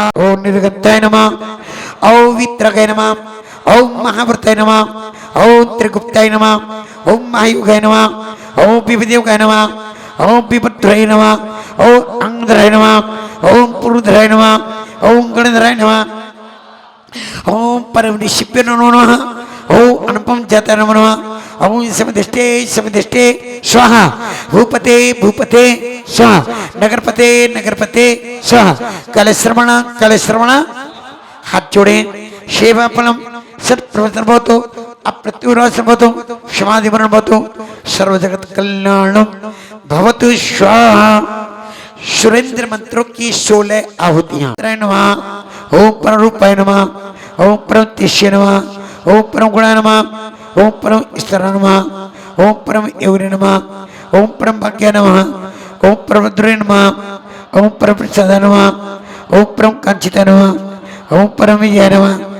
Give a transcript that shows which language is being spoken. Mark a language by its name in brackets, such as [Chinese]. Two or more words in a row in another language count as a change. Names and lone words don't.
[Sanskrit] ओम निर्गताय नमः, ओम वित्रगाय नमः, ओम महाव्रताय नमः, ओम त्रिगुप्ताय नमः, ओम महायुगाय नमः, ओम विविधयुगाय नमः, ओम विभद्राय नमः, ओम अंगधराय नमः, ओम पुरुधराय नमः, ओम गणधराय नमः, ओम परमनिशिप्य नमो नमः, ओम अनुपम जाता नमो नमः, ओम समिधिष्ठे समिधिष्ठे स्वाहा। भूपते भूपते स्वाहा, नगरपते नगरपते स्वाहा। कलश्रवण कलश्रवण, [Hindi] हाथ जोड़े। [Sanskrit] सेवाफलम सत्प्रसन्नभवतु, अप्रत्युविनाशनभवतु, समाधिमरणभवतु, सर्वजगत् कल्याणं भवतु स्वाहा। [Hindi] सुरेंद्र मंत्रों की 16 आहुतियां। [Sanskrit] नमः, ओम पररूपाय नमः, ओम परम तिष्य नमः, ओम परम गुणाय नमः, ओम परम ईश्वराय नमः, ओम परम योगिने नमः, ओम परम भाग्याय नमः, ओम परम रुद्राय नमः, ओम परम प्रसादाय नमः, ओम परम कांचिताय नमः, ओम परम विजयाय नमः,